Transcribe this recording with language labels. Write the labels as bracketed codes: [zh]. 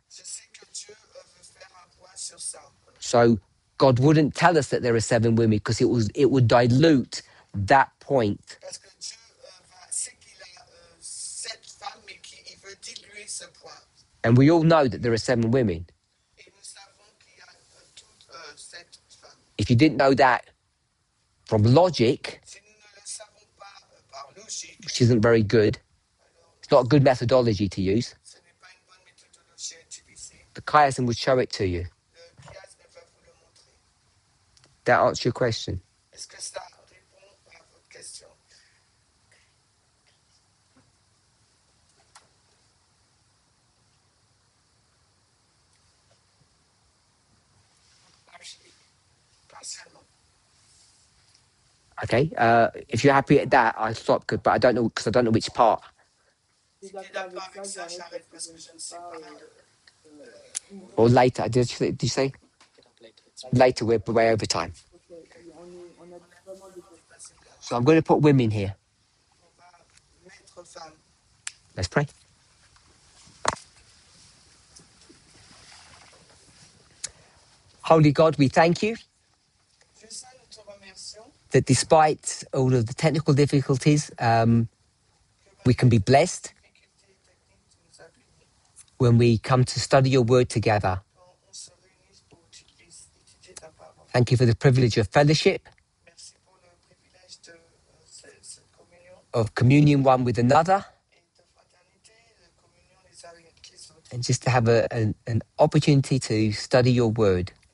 [fr] je sais que Dieu veut faire un point sur ça. [en] So God wouldn't tell us that there are 7 women because it would dilute that point. [fr] Parce que Dieu sait qu'il a 7 femmes, mais qu'il veut diluer ce point. [en] And we all know that there are 7 women. [fr] Et nous savons qu'il y a toutes 7 femmes. [en] If you didn't know that from logic, [fr] Si nous ne le savons pas par logique, [en] which isn't very good, it's not a good methodology to use, [fr] ce n'est pas une bonne méthodologie à utiliser. [en] the chiasm would show it to you. [fr] Le chiasme va vous le montrer. [en] That answers your question. [fr] Est-ce que ça répond à votre question? Partiellement. [en] Okay, if you're happy at that, I stop. But I don't know because I don't know which part. [fr] si tu es d'accord avec ça, j'arrête parce que je ne sais pas. [en] Or later, did you say? Later, we're way over time. [fr] Ok, on a vraiment des questions. [en] So I'm going to put women here. [fr] On va mettre femme. [en] Let's pray. Holy God, we thank you [fr] Dieu saint, nous te remercions [en] that despite all of the technical difficulties, we can be blessed [fr] difficultés techniques que tu nous as bénis. [en] when we come to study your word together. [fr] Quand on se réunit pour étudier ta parole. [en] Thank you for the privilege of fellowship, [fr] Merci pour le privilège de cette communion [en] of communion one with another, [fr] et de fraternité, de communion les uns avec les autres. [en] and just to have an opportunity to study your word.